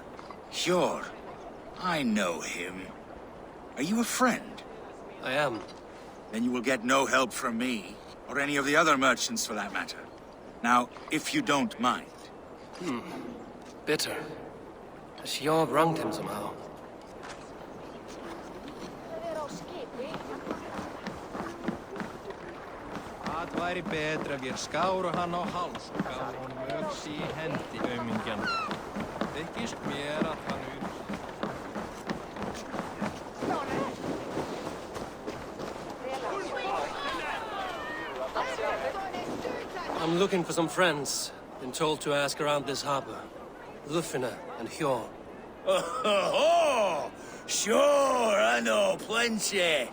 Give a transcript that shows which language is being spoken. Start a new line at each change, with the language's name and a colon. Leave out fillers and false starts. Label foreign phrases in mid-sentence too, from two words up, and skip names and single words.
English: Sure. I know him. Are you a friend? I am. Then you will get no help from me, or any of the other merchants for that matter. Now, if you don't mind. Bitter. Has Hjor wronged him somehow?
Icelandic: Það væri betra ef ég skáru hann á hals og gaf honum öxi í hendi, aumingjan. Þykist mér að hann
English: I'm looking for some friends. Been told to ask around this harbor. Lufina and Hjor. Oh, sure, I know plenty.